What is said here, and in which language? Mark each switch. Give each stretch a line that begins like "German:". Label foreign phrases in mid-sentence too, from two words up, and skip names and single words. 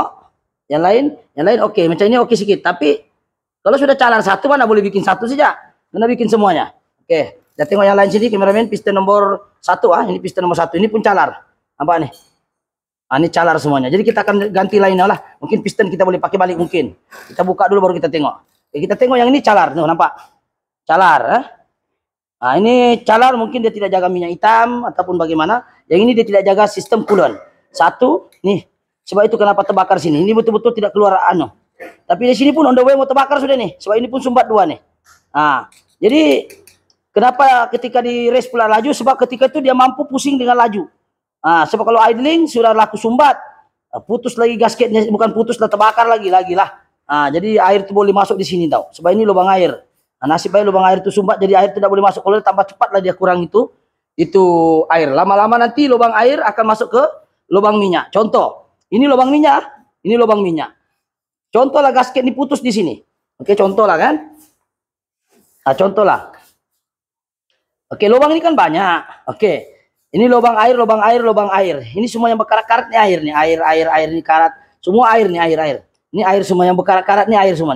Malay: Yang lain oke. Macam ini oke sedikit. Tapi kalau sudah calar satu mana boleh bikin satu saja. Kena bikin semuanya. Oke. Kita tengok yang lain sini kameramen piston nomor 1 Ini piston nomor 1. Ini pun calar. Nampak nih? Ini calar semuanya. Jadi kita akan ganti lainnya lah. Mungkin piston kita boleh pakai balik mungkin. Kita buka dulu baru kita tengok. Oke, kita tengok yang ini calar. Tuh, nampak? Calar. Nah, ini calar mungkin dia tidak jaga minyak hitam ataupun bagaimana. Yang ini dia tidak jaga sistem coolant. Satu, nih. Sebab itu kenapa terbakar sini. Ini betul-betul tidak keluar anu. Tapi di sini pun
English: on the way
Malay: mau terbakar sudah nih. Sebab ini pun sumbat 2 nih. Nah, jadi kenapa ketika di race pula laju? Sebab ketika itu dia mampu pusing dengan laju. Nah, sebab kalau idling sudah laku sumbat. Putus lagi gasketnya. Bukan putus lah, terbakar lagi lah. Nah, jadi air itu boleh masuk di sini tau. Sebab ini lubang air. Nah, nasib baik lubang air itu sumbat, jadi air tidak boleh masuk. Kalau tambah cepat lah dia kurang itu air. Lama-lama nanti lubang air akan masuk ke lubang minyak. Contoh, ini lubang minyak, ini lubang minyak. Contoh lah gasket ini putus di sini. Oke, contoh lah kan. Nah, contoh lah. Oke, lubang ini kan banyak. Oke, ini lubang air. Ini semua yang berkarat-karat nih air nih. Air ini karat. Semua air nih, air. Ini air semua yang berkarat-karat nih air semua nih.